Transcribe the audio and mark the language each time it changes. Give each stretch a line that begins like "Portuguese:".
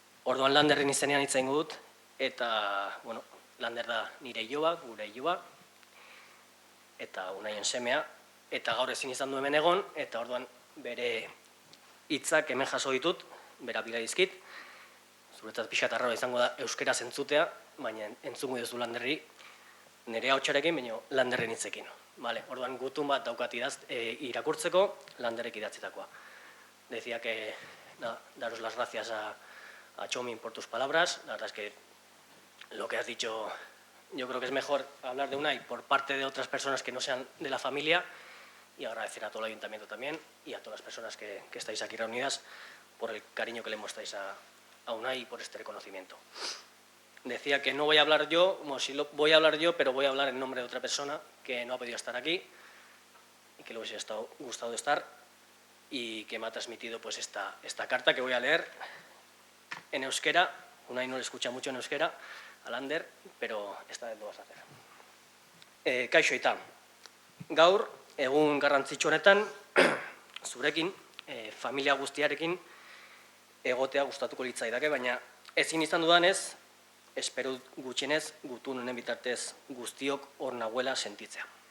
Basque: Orduan Landerren izenean hitz egingo dut, eta Lander da nire iloba, gure iloba, eta unaien semea, eta gaur ezin izan du hemen egon, eta orduan bere hitzak hemen jaso ditut, bera bila dizkit, zuretzat pixat arraroa izango da euskera zentzutea, baina entzungo duzu Landerri, nire hautsarekin, baina Landerren hitzekin. Orduan gutun bat daukat irakurtzeko, Landerrek idatzitakoa.
Spanish: Decía que daros las gracias a Txomin por tus palabras. La verdad es que lo que has dicho, yo creo que es mejor hablar de Unai por parte de otras personas que no sean de la familia, y agradecer a todo el ayuntamiento también y a todas las personas que estáis aquí reunidas por el cariño que le mostráis a Unai y por este reconocimiento. Decía que no voy a hablar yo, voy a hablar yo, pero voy a hablar en nombre de otra persona que no ha podido estar aquí y que le hubiese gustado estar y que me ha transmitido pues esta carta que voy a leer en euskera. Unai no le escucha mucho en euskera a Lander, pero esta vez lo vas a hacer.
Basque: Kaixo Aita, gaur egun garrantzitsu honetan zurekin, familia guztiarekin egotea gustatuko litzaidake, baina Ezin izan dudanez, espero gutxienez gutun honen bitartez guztiok hor nagoela sentitzea.